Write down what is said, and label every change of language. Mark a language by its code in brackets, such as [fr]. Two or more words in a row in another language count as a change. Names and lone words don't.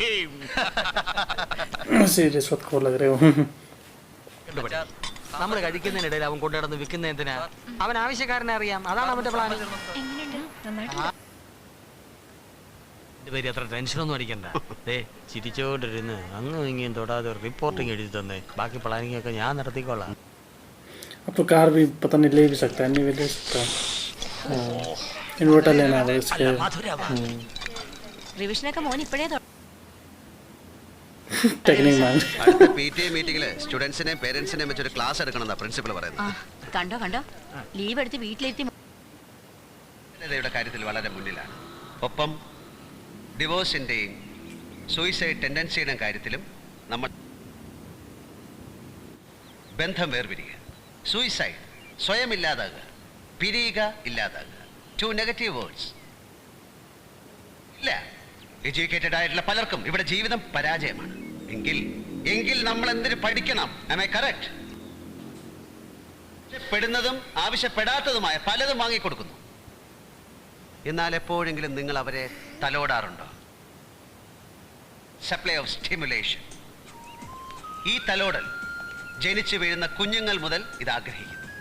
[ml] നമ്മൾ കഴിക്കുന്നതിനിടയിൽ അവൻ കൊണ്ടുനടന്ന് വിൽക്കുന്ന എന്തിനാ? അവൻ ആവശ്യക്കാരനെ അറിയാം, അതാണ് അവന്റെ പ്ലാൻ. പേര് അത്ര ടെൻഷനൊന്നും അടിക്കണ്ട. ചിരിച്ചോണ്ടിരുന്ന് അങ്ങും ഇങ്ങും തൊടാതെ റിപ്പോർട്ടിങ് എഴുതി തന്നെ ബാക്കി പ്ലാനിങ് ഒക്കെ ഞാൻ നടത്തിക്കോളാം. [hi] अब तो कार भी पता नहीं ले भी सकता है, नहीं भी ले सकता. इन्वर्टर लेना है इसके. [ml] റിവിഷനൊക്കെ മോൻ ഇപ്പോഴേ [en] technique man. [ml] അടുത്ത PTA മീറ്റിംഗില് സ്റ്റുഡൻസിനെയും പേരൻസിനെയും വെച്ചൊരു ക്ലാസ് എടുക്കണമെന്നാ പ്രിൻസിപ്പൾ പറയുന്നത്. കണ്ടോ ലീവ് എടുത്ത് വീട്ടിലെത്തി കാര്യത്തിൽ വളരെ മുന്നിലാണ്. ഒപ്പം ഡിവോഴ്സിന്റെയും [en] suicide tendencyയുടെയും [ml] കാര്യത്തിലും നമ്മൾ ബന്ധം വേർപിരിയുക. സൂയിസൈഡ് സ്വയം ഇല്ലാതാകുക, പിരിയുക, ഇല്ലാതാകുക. 2 [en] negative words [ml] ഇല്ല. എഡ്യൂക്കേറ്റഡ് ആയിട്ടുള്ള പലർക്കും ഇവിടെ ജീവിതം പരാജയമാണ്. എങ്കിൽ നമ്മൾ എന്തിനു പഠിക്കണം? [en] Am I correct? [ml] പെടുന്നതും ആവശ്യപ്പെടാത്തതുമായ പലതും വാങ്ങിക്കൊടുക്കുന്നു. എന്നാൽ എപ്പോഴെങ്കിലും നിങ്ങൾ അവരെ തലോടാറുണ്ടോ? [en] supply of stimulation. [ml] ഈ തലോടൽ ജനിച്ചു വീഴുന്ന കുഞ്ഞുങ്ങൾ മുതൽ ഇത് ആഗ്രഹിക്കുന്നു.